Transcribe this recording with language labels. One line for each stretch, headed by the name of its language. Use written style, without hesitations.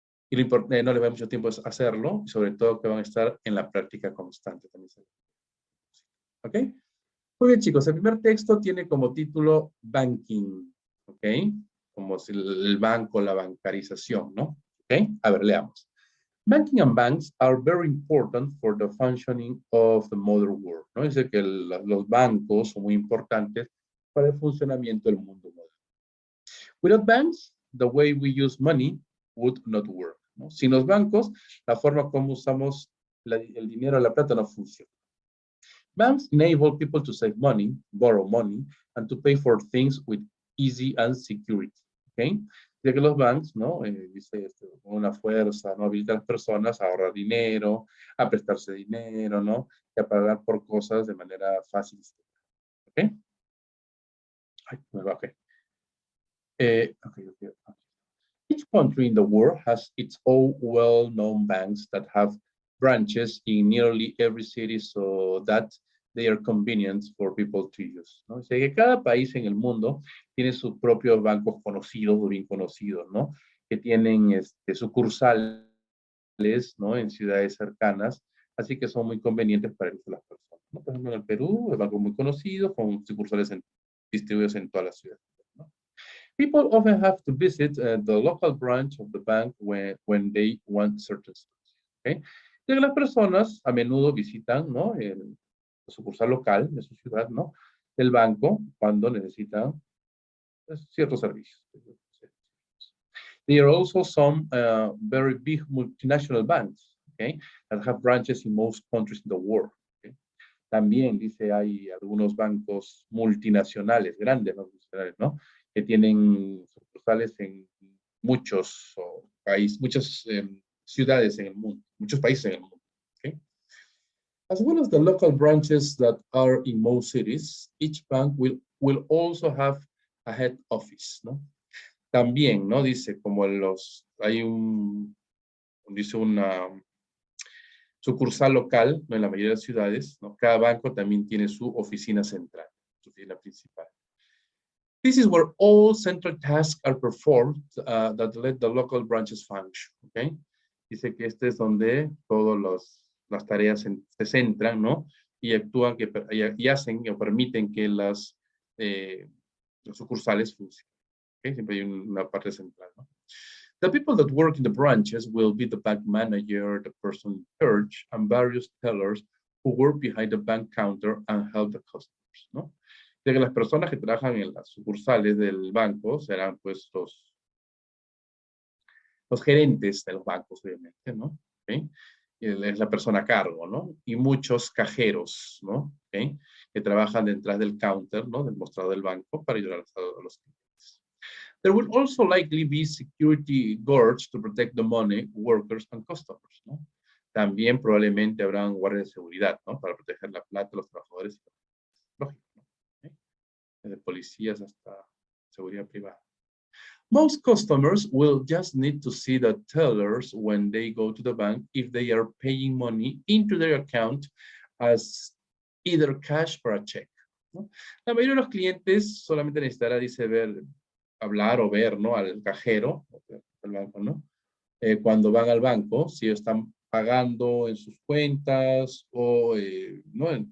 Spanish: Y no les va mucho tiempo hacerlo, y sobre todo que van a estar en la práctica constante también. ¿Ok? Muy bien, chicos. El primer texto tiene como título Banking. ¿Ok? Como si el banco, la bancarización, ¿no? ¿Ok? A ver, leamos.
English: Banking and banks are very important for the functioning of the modern world. ¿No?
Spanish: Dice que los bancos son muy importantes para el funcionamiento del mundo moderno.
English: Without banks, the way we use money would not work. ¿No?
Spanish: Sin los bancos, la forma como usamos el dinero, la plata no funciona.
English: Banks enable people to save money, borrow money, and to pay for things with easy and security. ¿Okay?
Spanish: Ya que los bancos, ¿no? Dice con una fuerza, ¿no? Habilita a las personas a ahorrar dinero, a prestarse dinero, ¿no? Y a pagar por cosas de manera fácil. ¿Ok? Ay, me bajé. Ok.
English: Each country in the world has its own well-known banks that have branches in nearly every city so that they are convenient for people to use, ¿no?
Spanish: O sea, que cada país en el mundo tiene sus propios bancos conocidos o bien conocidos, ¿no? Que tienen sucursales, ¿no? En ciudades cercanas, así que son muy convenientes para el uso de las personas, ¿no? Por ejemplo, en el Perú, el banco muy conocido, con sucursales distribuidos en todas las ciudades, ¿no?
English: People often have to visit the local branch of the bank when they want certain services. ¿Okay?
Spanish: Y las personas a menudo visitan, ¿no? La sucursal local de su ciudad, ¿no? Del banco cuando necesitan pues, ciertos servicios.
English: There are also some very big multinational banks, okay, that have branches in most countries in the world. Okay?
Spanish: También dice hay algunos bancos multinacionales, grandes multinacionales, ¿no? Que tienen sucursales en muchos países, muchas ciudades en el mundo, muchos países en el mundo. Okay?
English: As well as the local branches that are in most cities, each bank will also have a head office, ¿no?
Spanish: También, ¿no? Dice, como hay dice una sucursal local, ¿no? En la mayoría de las ciudades, ¿no? Cada banco también tiene su oficina central, su oficina principal.
English: This is where all central tasks are performed that let the local branches function, ¿ok?
Spanish: Dice que este es donde todas las tareas se centran, ¿no? Y actúan, y hacen o permiten que las sucursales funcionen. ¿Okay? Siempre hay una parte central, ¿no?
English: The people that work in the branches will be the bank manager, the person in charge, and various tellers who work behind the bank counter and help the customers, ¿no?
Spanish: De que las personas que trabajan en las sucursales del banco serán pues los gerentes de los bancos, obviamente, ¿no? ¿Okay? Es la persona a cargo, ¿no? Y muchos cajeros, ¿no? ¿Okay? Que trabajan detrás del counter, ¿no? Del mostrador del banco para ayudar a los clientes.
English: There will also likely be security guards to protect the money, workers, and customers, ¿no?
Spanish: También probablemente habrán guardias de seguridad, ¿no? Para proteger la plata, los trabajadores. Lógico, ¿no? ¿Okay? Desde policías hasta seguridad privada.
English: Most customers will just need to see the tellers when they go to the bank if they are paying money into their account as either cash or a check, ¿no?
Spanish: La mayoría de los clientes solamente necesitará, dice, hablar o ver, ¿no? Al cajero, al banco, ¿no? Cuando van al banco, si están pagando en sus cuentas o, ¿no?